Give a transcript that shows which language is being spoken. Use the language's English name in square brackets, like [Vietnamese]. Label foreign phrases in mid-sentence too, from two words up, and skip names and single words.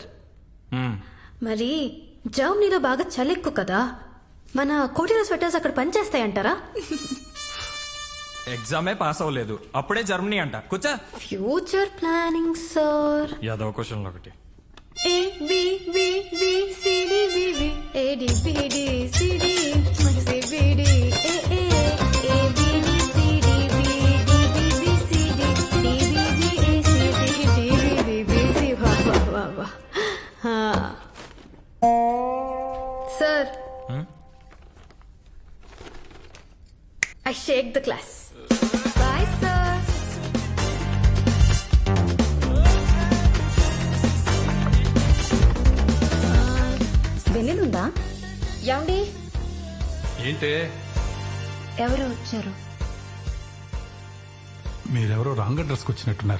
[Telugu] మరి జర్మనీలో బాగా చలి ఎక్కువ కదా, మన కోటిలో స్వెటర్స్ అక్కడ పనిచేస్తాయంటారా? ఎగ్జామే పాస్ అవ్వలేదు, అప్పుడే జర్మనీ అంట. కూర్చో. [English] future planning sir. [Telugu] యాదవ క్వశ్చన్ ఒకటి. [English] A B B B C D B B A D B D C D C B D A A A B D C D B D B B C D D B B A C D D B B C. [Hindi] वाह वाह वाह वाह. हाँ [English] sir, I shake the class. Bye sir. వెన్నెలుందా? [Telugu] ఏమండి? ఏంటే ఎవరు వచ్చారు? మీరెవరో రాంగ్ అడ్రస్ కి వచ్చినట్టున్నారు.